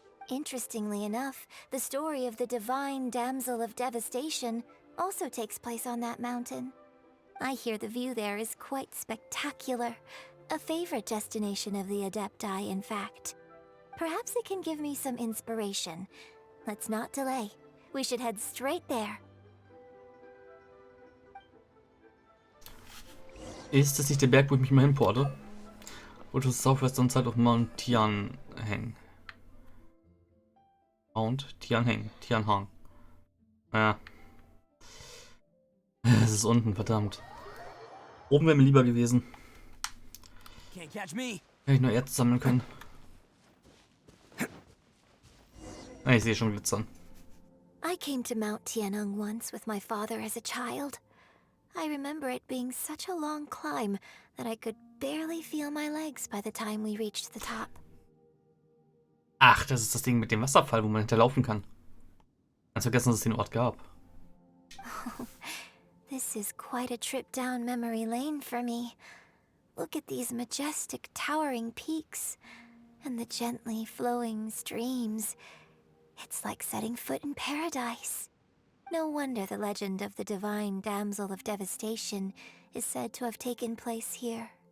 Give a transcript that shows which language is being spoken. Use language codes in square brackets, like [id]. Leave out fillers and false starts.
[en] Interestingly enough, the story of the divine damsel of devastation also takes place on that mountain. I hear the view there is quite spectacular. A favorite destination of the Adepti, in fact. Perhaps it can give me some inspiration. Let's not delay. We should head straight there. [de] Ist das nicht der Berg, wo ich mich mal hinporte? Oder ist es [en] southwestern Side of Mount Tianheng? [de] Mount Tianheng. Tianheng. Ja. Es ist unten, verdammt. Oben wäre mir lieber gewesen. [en] Can't catch me. [de] Hätte ich nur Erz sammeln können. Ah, ich sehe schon glitzern. [en] I came to Mount Tianheng once with my father as a child. I remember it being such a long climb that I could barely feel my legs by the time we reached the top. [de] Ach, das ist das Ding mit dem Wasserfall, wo man hinterlaufen kann. Ganz vergessen, dass es den Ort gab. [en] This is quite a trip down memory lane for me. Look at these majestic towering peaks and the gently flowing streams. It's like setting foot in paradise. No wonder the legend of the divine damsel of devastation is said to have taken place here.